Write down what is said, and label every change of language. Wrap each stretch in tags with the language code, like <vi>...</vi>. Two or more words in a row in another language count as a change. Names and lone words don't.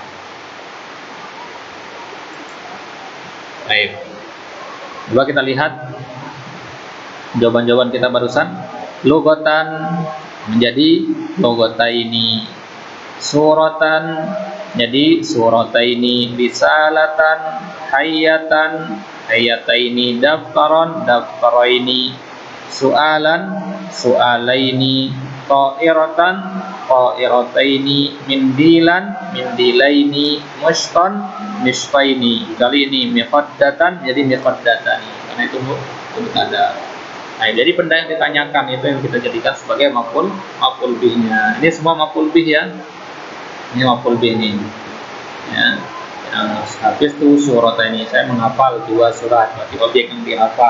<id>Baik. Coba kita lihat jawaban-jawaban kita barusan. Lugatan menjadi lugataini, suratan jadi surataini,</id> <ar>رسالتان حياتين دفتر دفترين سؤالين طائرتين منديلين مشطين.</ar> <id>Kali ini miqaddatan jadi miqaddatani, karena itu ada. Nah, jadi benda yang ditanyakan itu yang kita jadikan sebagai</id> <ar>مفعول به.</ar> <id>Ini semua</id> <ar>مفعول به</ar> <id>ya. Ini</id> <ar>مفعول به</ar> <id>ini. Ya. Yang habis itu surat ini saya menghafal 2 surat, berarti objek yang dihafal.</id>